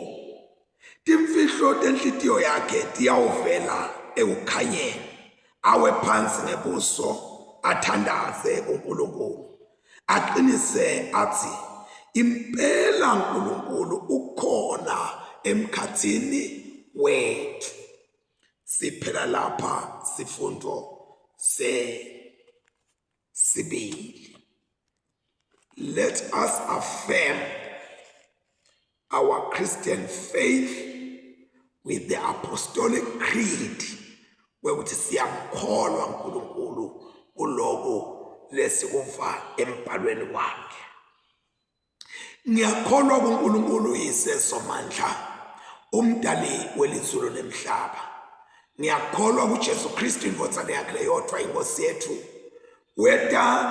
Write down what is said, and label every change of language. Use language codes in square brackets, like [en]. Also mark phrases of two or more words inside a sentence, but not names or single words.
[ss] Timfihlo tenhlitiyo yakhe tiyawuvela ekukhanyeni, awe phansi ngebuso athandaze kuNkulunkulu, aqinise athi impela uNkulunkulu ukhona emkhathini wethu. Siphela lapha sifundo sibili. [en] Let us affirm our Christian faith with the apostolic creed, [ss] wekuthi siyamkholwa uNkulunkulu kuloko lesikuva embhalweni wakhe. Ngiyakholwa kuNkulunkulu Yise Somandla, umdali welizulu nemhlaba. Ngiyakholwa kuJesu Kristu indodana yakhe yodwa inkosi yethu, weta